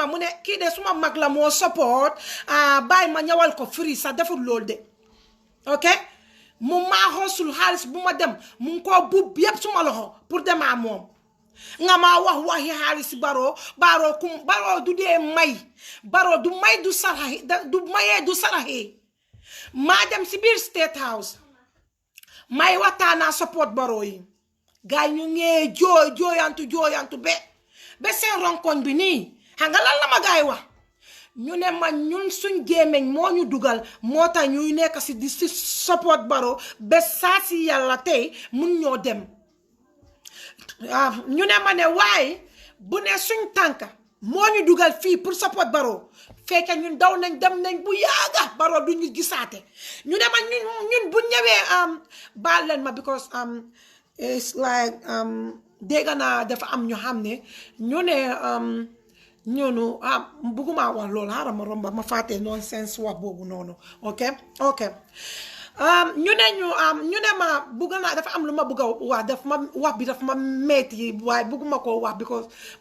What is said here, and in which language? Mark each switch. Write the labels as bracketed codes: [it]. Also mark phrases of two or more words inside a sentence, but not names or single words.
[wo] mu ne kii de suma mag la moo support bàyyi ma ñëwal ko free sax deful loolu de ok mu maa xosul xaalis bu ma dem mu ngi koo buub yépp suma loxo pour demaa moom nga maa waxi xaalis Barrow du dee may Barrow du may du saraxe du mayee du saraxe maa dem si biir State House may waxtaanaa support Barrow yi gaay ñu ngee jooyantu be seen ronkoñ bi nii xam nga lan la ma gaay wax ñu ne ma ñun suñ gémmeñ moo ñu dugal moo tax ñuy nekk si di si support Barrow be saa si yàlla tey mun ñoo dem ñu ne ma ne waaye bu ne suñ tànka moo ñu dugal fii pour support Barrow fekk ñun daw nañ dem nañ bu yaaga Barrow du ñu gisaate ñu ne ma ñun bu ñëwee baal leen ma [en] because it's like [wo] dégg naa dafa am ñu xam ne ñu ne ñoonu bugguma wax loolu xaaral ma romba ma fàtte nonsense wax boobu noonu ok ñu ne ma bugg naa dafa am lu ma bugg a wax bi dafa ma metti waaye bugguma koo wax because Max